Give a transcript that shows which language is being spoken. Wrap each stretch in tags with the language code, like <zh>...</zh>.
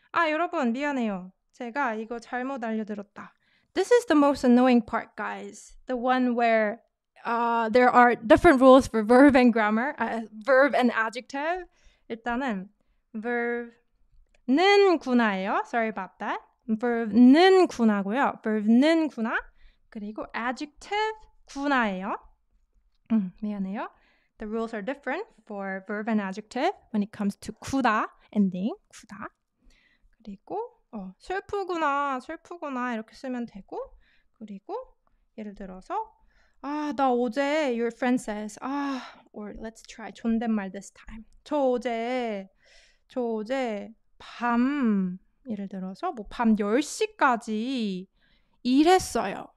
<ko>여러분 미안해요. 제가 이거 잘못 알려드렸다.</ko> <en>This is the most annoying part, guys. The one where there are different rules for verb and grammar, verb and adjective.</en> <ko>일단은 verb는 구나예요.</ko> <en>Sorry about that.</en> <ko>verb는 구나고요. verb는 구나. 그리고 adjective 구나예요. 미안해요.</ko> <en>The rules are different for verb and adjective when it comes to 구다 ending.</en> <ko>구다. 그리고 슬프구나 이렇게 쓰면 되고 그리고 예를 들어서 나 어제</ko> <en>your friend says or let's try</en> <ko>존댓말 this time. 저 어제 밤 예를 들어서 밤 10시까지 일했어요.</ko>